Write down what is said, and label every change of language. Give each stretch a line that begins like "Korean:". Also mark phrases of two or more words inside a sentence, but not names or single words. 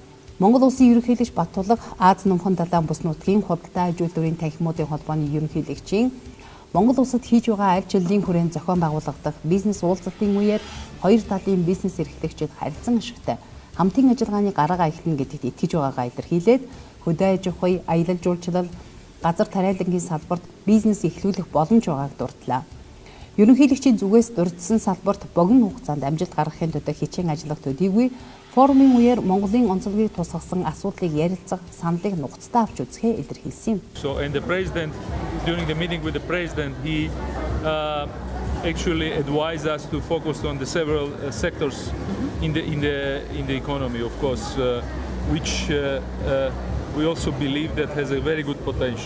Mongolian: Монгол улсын ерөнхийлөгч Баттулга Аз номхон далайн бус нутгийн худалдаа ажилтны төвийн танхимуудын холбооны ерөнхийлөгчийн Монгол улсад хийж байгаа аль жилийн хүрээнд зохион байгуулагдах бизнес уулзалтын үеэр хоёр талын бизнес эрхлэгчид харилцан ашигтай хамтын ажиллагааны гараагаа эхлэнэ гэдэгт итгэж байгаагаа илэрхийлээд хөдөө аж ахуй, аялал жуулчлал, газар тариалангийн салбарт бизнес эхлүүлэх боломж байгааг дурдлаа. Ерөнхийлөгчийн зүгээс дурдсан салбарт богино хугацаанд амжилт гаргахын тулд хичээн ажиллах төдийгүй форумын үеэр Монголын онцлогийг тусгасан асуудлыг ярилцах саналыг нухацтай авч үзэхээ илэрхийлсэн юм.
English: So and the president during the meeting with the president he actually advised us to focus on the several sectors in the economy, of course, which we also believe that has a very good potential.